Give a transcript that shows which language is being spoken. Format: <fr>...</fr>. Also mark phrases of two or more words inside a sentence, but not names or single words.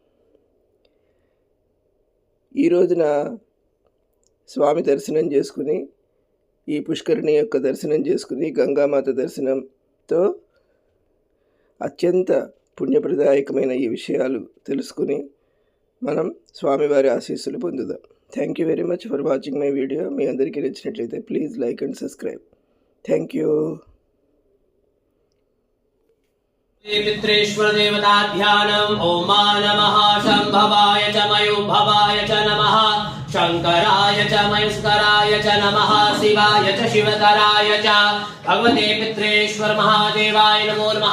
<te>ఈ రోజున స్వామి దర్శనం చేసుకుని, ఈ పుష్కరిణి యొక్క దర్శనం చేసుకుని, గంగామాత దర్శనంతో అత్యంత పుణ్యప్రదాయకమైన ఈ విషయాలు తెలుసుకుని మనం స్వామివారి ఆశీస్సులు పొందుదాం.</te> <en>thank you very much for watching my video.</en> <te>మీ అందరికీ నచ్చినట్లయితే</te> <en>please like and subscribe. thank you.</en> <sa>पितृश्वर देवताभ्यानम ओम नमः शंभवाय च मयोभवाय च नमः शंकराय च मयुस्कराय च नमः शिवाय च शिवतराय च भगवते पितृश्वर महादेवाय नमो नमः.</sa>